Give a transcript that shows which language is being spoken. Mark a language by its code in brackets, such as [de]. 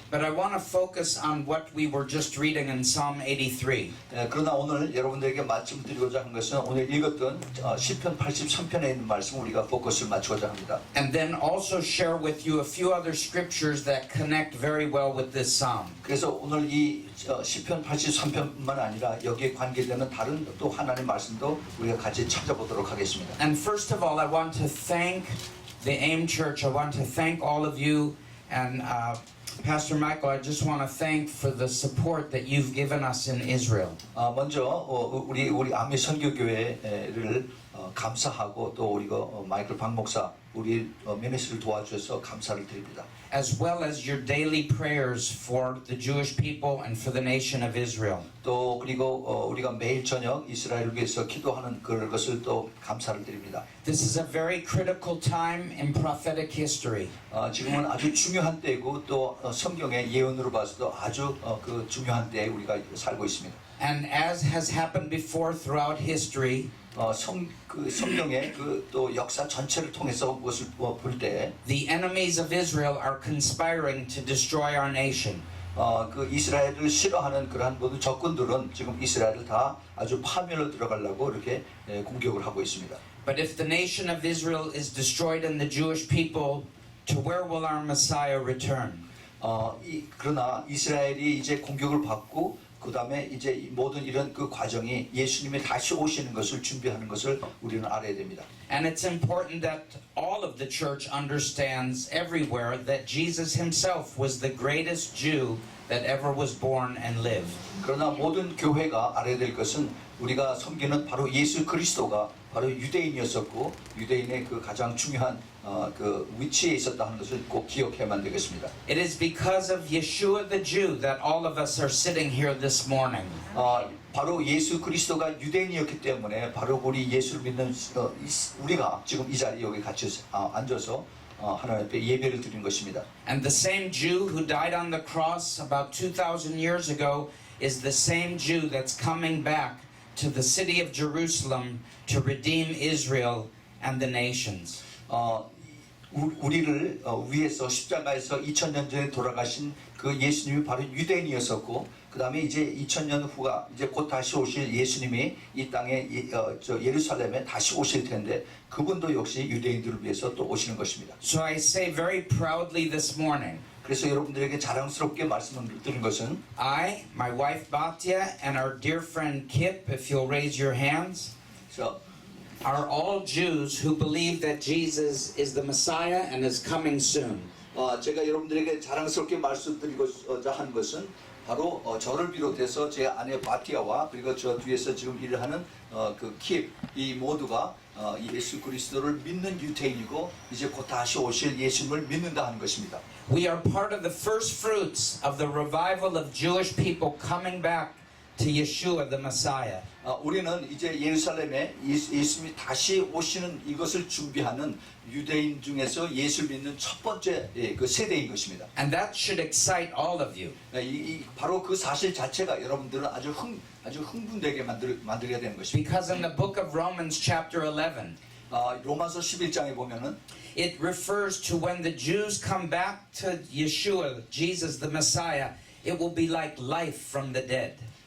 [en] But I want to focus on what we were just reading in Psalm 83. [ko] 그러나 오늘 여러분들에게 말씀드리고자 한 것은 오늘 읽었던 시편 83편에 있는 말씀 우리가 포커스를 맞추고자 합니다. [en] And then also share with you a few other scriptures that connect very well with this psalm. [ko] 그래서 오늘 이 시편 83편뿐만 아니라 여기에 관계되는 다른 또 하나님의 말씀도 우리가 같이 찾아보도록 하겠습니다. [en] And first of all, I want to thank the AIM Church. I want to thank all of you and Pastor Michael, I just want to thank for the support that you've given us in Israel. [ko] 먼저 우리 아미 선교교회를 감사하고 또 우리가 마이클 박 목사 우리 미니스트를 도와주셔서 감사를 드립니다. [en] As well as your daily prayers for the Jewish people and for the nation of Israel. [ko] 또 그리고 우리가 매일 저녁 이스라엘을 위해서 기도하는 그것을 또 감사를 드립니다. [en] This is a very critical time in prophetic history. [ko] 지금은 아주 중요한 때이고 또 성경의 예언으로 봐서도 아주 그 중요한 때에 우리가 살고 있습니다. [en] And as has happened before throughout history, [ko] 성경의 그 또 역사 전체를 통해서 그것을 볼 때 [en] the enemies of Israel are conspiring to destroy our nation. [ko] 그 이스라엘을 싫어하는 그러한 모든 적군들은 지금 이스라엘을 다 아주 파멸로 들어가려고 이렇게 공격을 하고 있습니다. [en] But if the nation of Israel is destroyed and the Jewish people, to where will our Messiah return? [ko] 그러나 이스라엘이 이제 공격을 받고 그 다음에 이제 모든 이런 그 과정이 예수님이 다시 오시는 것을 준비하는 것을 우리는 알아야 됩니다. [en] And it's important that all of the church understands everywhere that Jesus himself was the greatest Jew that ever was born and lived. [ko] 그러나 모든 교회가 알아야 될 것은 우리가 섬기는 바로 예수 그리스도가 바로 유대인이었었고 유대인의 그 가장 중요한 그 위치에 있었다 하는 것을 꼭 기억해야만 되겠습니다. [en] It is because of Yeshua the Jew that all of us are sitting here this morning. [ko] 바로 예수 그리스도가 유대인이었기 때문에 바로 우리 예수를 믿는 우리가 지금 이 자리에 여기 같이 앉아서 하나님 앞에 예배를 드리는 것입니다. [en] And the same Jew who died on the cross about 2,000 years ago is the same Jew that's coming back to the city of Jerusalem to redeem Israel and the nations. [ko] 우리를 위해서 십자가에서 2000년 전에 돌아가신 그 예수님이 바로 유대인이었었고 그 다음에 이제 2000년 후가 이제 곧 다시 오실 예수님이 이 땅에 저 예루살렘에 다시 오실 텐데 그분도 역시 유대인들을 위해서 또 오시는 것입니다. [en] So I say very proudly this morning, [ko] 그래서 여러분들에게 자랑스럽게 말씀을 드린 것은 [en] I, my wife Batya, and our dear friend Kip, if you'll raise your hands, are all Jews who believe that Jesus is the Messiah and is coming soon. [ko] 제가 여러분들에게 자랑스럽게 말씀드리고자 한 것은 바로 저를 비롯해서 제 아내 바티아와 그리고 저 뒤에서 지금 일을 하는 그 킵, 이 모두가 예수 그리스도를 믿는 유대인이고 이제 곧 다시 오실 예수님을 믿는다 하는 것입니다. [en] We are part of the first fruits of the revival of Jewish people coming back to Yeshua the Messiah. [ko] 우리는 이제 예루살렘에 예수님이 다시 오시는 이것을 준비하는 유대인 중에서 예수를 믿는 첫 번째 그 세대인 것입니다. [en] And that should excite all of you. [ko] 바로 그 사실 자체가 여러분들은 아주 흥분되게 만들어야 되는 것입니다. [en] Because in the book of Romans chapter 11, [ko] 로마서 11장에 보면은 [en] it refers to when the Jews come back to Yeshua, Jesus the Messiah, it will be like life from the dead.